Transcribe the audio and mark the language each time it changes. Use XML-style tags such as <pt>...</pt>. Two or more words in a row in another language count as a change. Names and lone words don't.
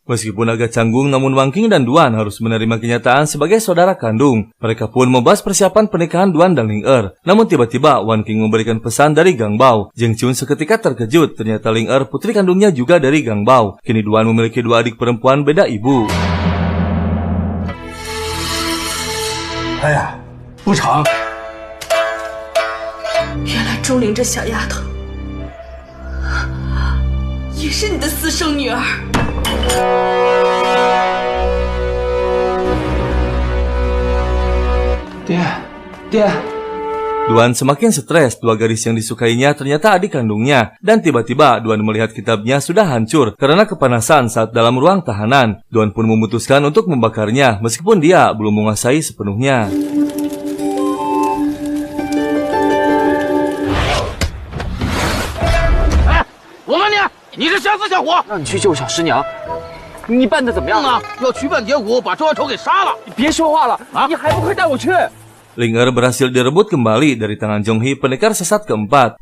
<id>Meskipun agak canggung, namun Wan King dan Duan harus menerima kenyataan sebagai saudara kandung. Mereka pun membahas persiapan pernikahan Duan dan Ling Er. Namun tiba-tiba Wan King memberikan pesan dari Gang Bao. Zheng Chun seketika terkejut, ternyata Ling Er putri kandungnya juga dari Gang Bao. Kini Duan memiliki dua adik perempuan beda ibu.</id> <zh>哎呀，不成！原来钟灵这小丫头也是你的私生女儿。爹。</zh> <id>Duan semakin stres, dua gadis yang disukainya ternyata adik kandungnya. Dan tiba-tiba Duan melihat kitabnya sudah hancur karena kepanasan saat dalam ruang tahanan. Duan pun memutuskan untuk membakarnya meskipun dia belum menguasai sepenuhnya.</id> <zh>你是瞎子小伙，让你去救小师娘，你办的怎么样啊？要曲半截骨把周小丑给杀了！你别说话了啊！你还不快带我去！</zh> <id>Ling Er berhasil direbut kembali dari tangan Zhong He, pendekar sesat keempat.</id>